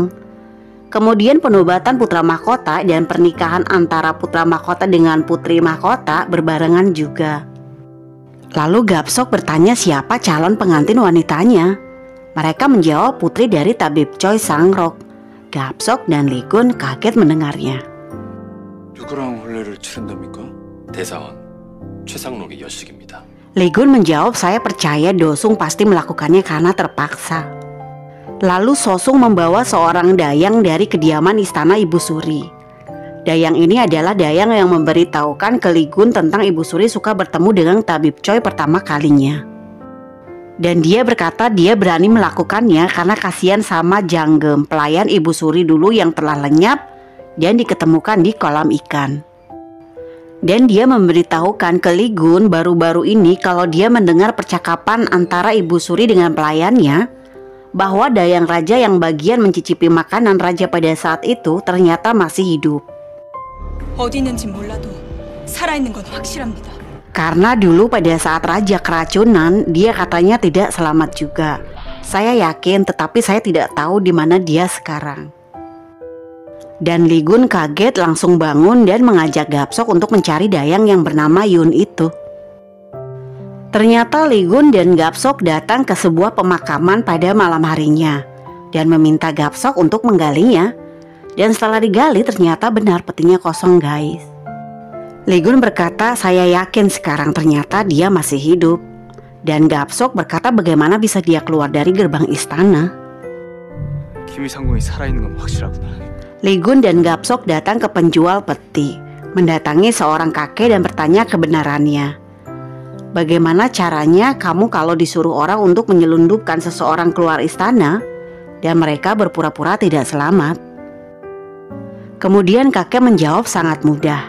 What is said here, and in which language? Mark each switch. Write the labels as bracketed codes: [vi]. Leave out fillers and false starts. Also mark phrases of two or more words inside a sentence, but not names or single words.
[id] Kemudian penobatan putra mahkota dan pernikahan antara putra mahkota dengan putri mahkota berbarengan juga. Lalu Gapsok bertanya siapa calon pengantin wanitanya. Mereka menjawab putri dari tabib Choi Sangrok. Gapsok dan Ligun kaget mendengarnya. [ko] 누구랑 혼례를 치른답니까? 대사원 최상록의 여식입니다. [id] Ligun menjawab saya percaya Dosung pasti melakukannya karena terpaksa. Lalu Sosung membawa seorang dayang dari kediaman istana Ibu Suri. Dayang ini adalah dayang yang memberitahukan ke Ligun tentang Ibu Suri suka bertemu dengan tabib Choi pertama kalinya. Dan dia berkata dia berani melakukannya karena kasihan sama Janggem, pelayan Ibu Suri dulu yang telah lenyap dan diketemukan di kolam ikan. Dan dia memberitahukan ke Ligun baru-baru ini kalau dia mendengar percakapan antara Ibu Suri dengan pelayannya, bahwa dayang raja yang bagian mencicipi makanan raja pada saat itu ternyata masih hidup. [ko] 어디 있는지 몰라도 살아있는 건 확실합니다. [id] Karena dulu pada saat raja keracunan, dia katanya tidak selamat juga. Saya yakin, tetapi saya tidak tahu di mana dia sekarang. Dan Ligun kaget langsung bangun dan mengajak Gapsok untuk mencari dayang yang bernama Yun itu. Ternyata Ligun dan Gapsok datang ke sebuah pemakaman pada malam harinya. dan meminta Gapsok untuk menggalinya. Dan setelah digali ternyata benar petinya kosong guys. Lee-gun berkata, saya yakin sekarang ternyata dia masih hidup. Dan Gapsok berkata bagaimana bisa dia keluar dari gerbang istana. [ko] 김이상궁이 살아있는 건 확실하구나. [id] Lee-gun dan Gapsok datang ke penjual peti, mendatangi seorang kakek dan bertanya kebenarannya. Bagaimana caranya kamu kalau disuruh orang untuk menyelundupkan seseorang keluar istana dan mereka berpura-pura tidak selamat? Kemudian kakek menjawab sangat mudah.